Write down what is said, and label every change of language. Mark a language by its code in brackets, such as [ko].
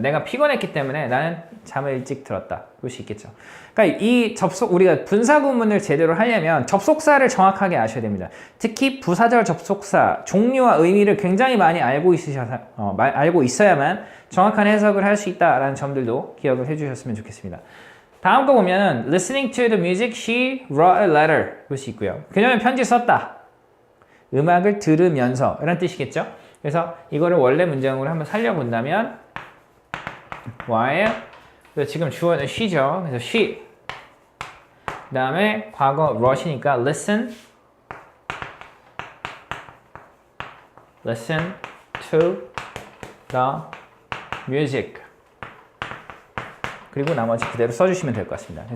[ko] 내가 피곤했기 때문에 나는 잠을 일찍 들었다. 볼 수 있겠죠. 그러니까 이 우리가 분사구문을 제대로 하려면 접속사를 정확하게 아셔야 됩니다. 특히 부사절 접속사, 종류와 의미를 굉장히 많이 알고 있어야만 정확한 해석을 할 수 있다라는 점들도 기억을 해주셨으면 좋겠습니다. 다음 거 보면은 [en] Listening to the music, she wrote a letter. [ko] 볼 수 있고요. 그녀는 편지 썼다. 음악을 들으면서 이런 뜻이겠죠. 그래서 이거를 원래 문장으로 한번 살려본다면 while 지금 주어는 she죠. 그래서 she 그 다음에 과거 wrote이니까 [en] listen to the music [ko] 그리고 나머지 그대로 써주시면 될 것 같습니다.